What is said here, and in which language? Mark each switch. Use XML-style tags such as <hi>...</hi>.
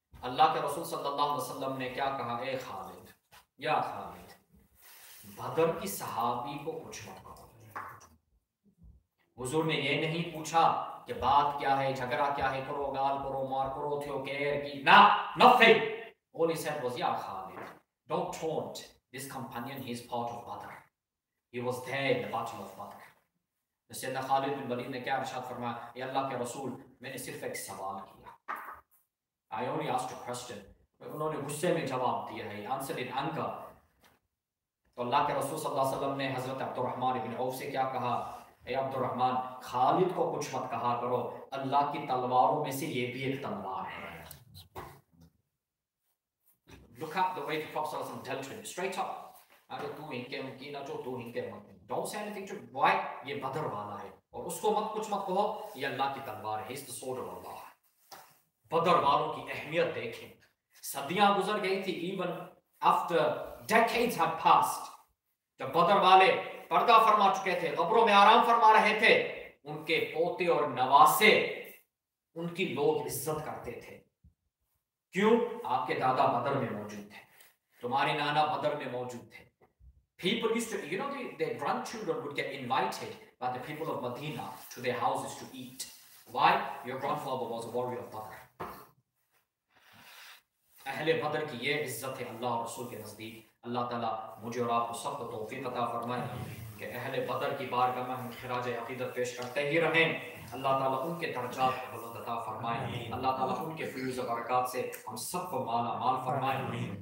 <hi>अल्लाह के रसूल सल्लल्लाहु अलैहि वसल्लम ने क्या कहा? ए खालिद, या खालिद, बदर की सहाबी को कुछ मत कहो. हुजूर ने ये नहीं पूछा कि बात क्या है, झगड़ा क्या है, करो गाल करो मार करो थियो केयर की ना, nothing.</hi> <en>All he said was, ya Khalid, don't taunt this companion, he is part of Badr. He was there in the battle of Badr.</en> <hi>सैयदना खालिद बिन वलीद ने क्या इरशाद फरमाया, या अल्लाह के रसूल, मैंने सिर्फ एक सवाल किया, I only asked a question, उन्होंने गुस्से में जवाब दिया है, आंसर इन एंगर। तो अल्लाह के रसूल सल्लल्लाहु अलैहि वसल्लम ने हजरत अब्दुर्रहमान इब्न औफ से क्या कहा, ए अब्दुर्रहमान, खालिद को कुछ मत कहा करो, अल्लाह की तलवारों में से ये भी एक तलवार है।</hi> <en>Look at the way the Prophet ﷺ dealt with it, straight up.</en> <hi>अरे तू इनके की ना जो तू इनके मत, don't say anything to why, ये बदर वाला है और उसको मत कुछ मत कहो, ये अल्लाह की तलवार है, इस sword of Allah। बदर वालों की अहमियत देखें, सदियां गुजर गई थी, even after decades had passed, जब बदर वाले पर्दा फरमा चुके थे, कब्रों में आराम फरमा रहे थे, उनके पोते और नवासे उनकी लोग इज्जत करते थे। क्यों? आपके दादा बदर में मौजूद थे, तुम्हारे नाना बदर में मौजूद थे।</hi> <en>People used to, you know, their grandchildren would get invited by the people of Medina to their houses to eat. Why? Your grandfather was a warrior of Badr.</en> <hi>अहले बदर की ये इज्जत है अल्लाह और रसूल के नज़दीक। अल्लाह ताला मुझे और आपको सबको तौफीक अता फरमाए कि अहले बदर की बारगाह में हम खिराज अक़ीदत पेश करते ही रहें। अल्लाह ताला उनके दर्जात को बुलंद अता फरमाए, अल्लाह ताला उनके फ़यूज़ व बरक़ात से हम सबको माला माल फरमाए।</hi>